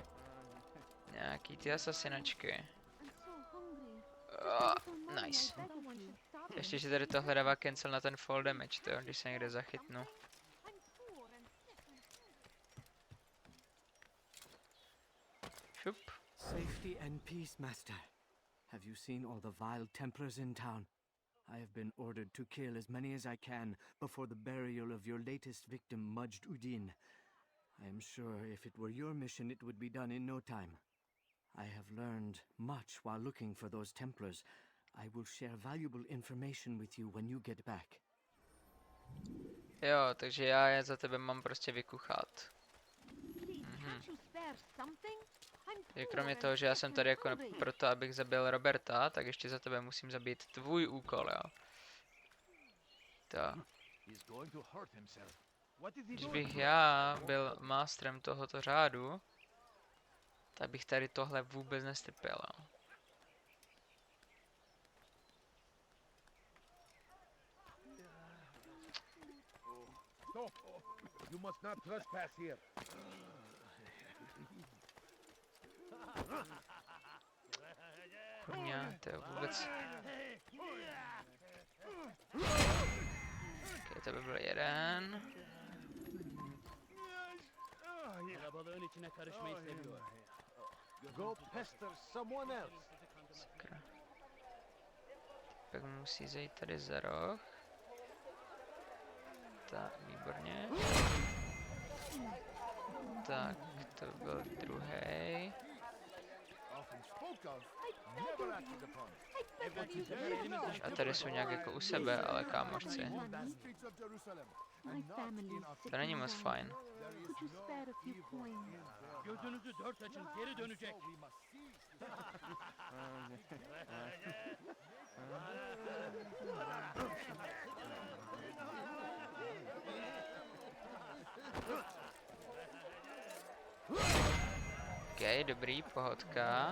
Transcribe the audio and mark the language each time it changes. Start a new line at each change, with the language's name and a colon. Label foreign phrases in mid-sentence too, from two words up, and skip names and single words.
Czech: Nějaký ty asasinačky. Nice. Ještě, že tady tohle dává cancel na ten
English: fall damage,
Czech: to, když se někde zachytnu. Šup.
English: Safety and peace, Master. Have you seen all the vile Templars in town? I have been ordered to kill as many as I can before the burial of your latest victim, Majd Udin. I am sure if it were your mission, it would be done in no time. I have learned much while looking for those Templars. I will share valuable information with you when you get back.
Czech: Jo, takže já je za tebe mám prostě vykuchat. Takže kromě toho, že já jsem tady jako proto, abych zabil Roberta, tak ještě za tebe musím zabít tvůj úkol, jo. Tak. Když bych já byl mástrem tohoto řádu, tak bych tady tohle vůbec nestrpěl, jo.
English: You must not trespass here.
Czech: Kurňa, to je vůbec... Ok, to by byl jeden.
English: Go pester someone else.
Czech: Sakra. Pak musí zajít tady za roh. Tak, výborně. Tak, to byl druhý. A tady jsou nějak jako u sebe, ale kámošci. To není moc fajn.
English: spare a few coins.
Turkish: Gözünüzü dört açın, geri dönecek.
Czech: OK, dobrý, pohodka.